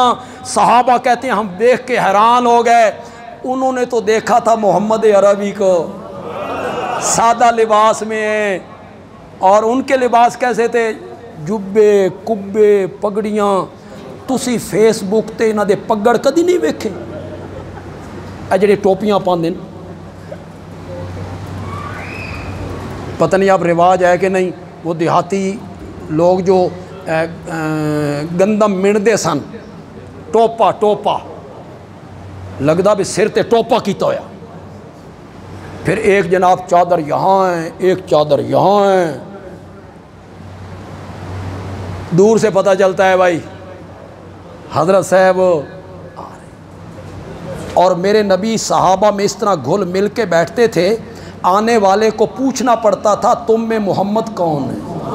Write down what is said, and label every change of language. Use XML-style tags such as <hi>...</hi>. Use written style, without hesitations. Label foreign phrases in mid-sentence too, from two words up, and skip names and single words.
<ur>صحابہ کہتے ہیں ہم دیکھ کے حیران ہو گئے. انہوں نے تو دیکھا تھا محمد عربی کو سادہ لباس میں, اور ان کے لباس کیسے تھے؟</ur> <pa>جبے, کبے, پگڑیاں. تسی فیس بک تے انہاں دے پگڑ کدی نہیں ویکھے؟ اے جڑے ٹوپیاں پاندے,</pa> <ur>پتہ نہیں آپ رواج ہے کہ نہیں. وہ دیہاتی لوگ جو</ur> <pa>گندم مندے سن, ٹوپا لگدا بھی سر تے ٹوپا کیتا ہویا.</pa> <ur>پھر ایک جناب چادر یہاں ہے, ایک چادر یہاں ہے. دور سے پتہ چلتا ہے بھائی حضرت صاحب. اور میرے نبی صحابہ میں اس طرح گھل مل کے بیٹھتے تھے, آنے والے کو پوچھنا پڑتا تھا تم میں محمد کون ہے.</ur>